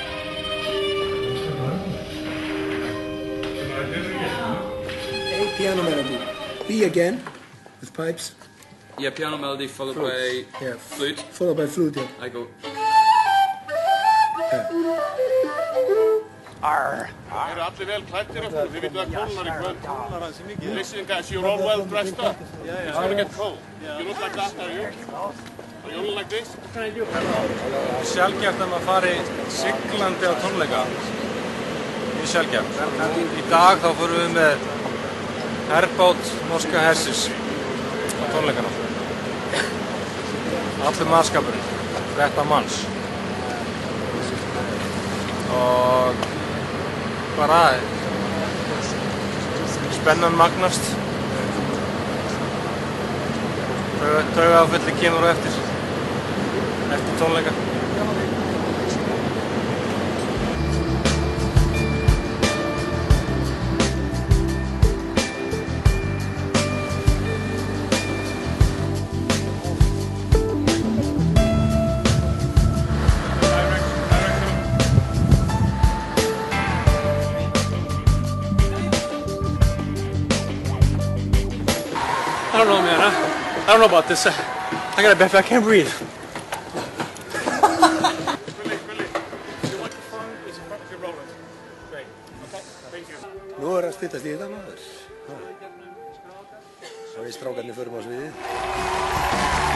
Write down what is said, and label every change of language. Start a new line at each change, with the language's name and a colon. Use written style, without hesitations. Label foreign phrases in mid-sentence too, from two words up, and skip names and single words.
English: Piano melody. B again, with pipes. Yeah, piano melody followed by flute. Followed by flute, yeah. I go. Arr.
Icelandic: Allir vel klæddir eftir, þið vitið að kólnar í kvöld.
English: Listen guys, you're all well dressed up. It's gonna get cold. You look like that, are you? Are you all like this? What can I do?
Icelandic: Sjálfgeft að maður fari siglandi á tónleika. Mjög sjálfgeft. Í dag þá fórum við með herbát norska hersins á tónleikana. Allur mannskapurinn, 13 manns. Og bara spennan magnast. Taugafulli kemur á eftir tónleika.
English: I don't know, man. I don't know about this. I got a bad, I can't breathe.
Icelandic: Nú að styttast í þetta maður. Og við strákarnir förum á sviðið.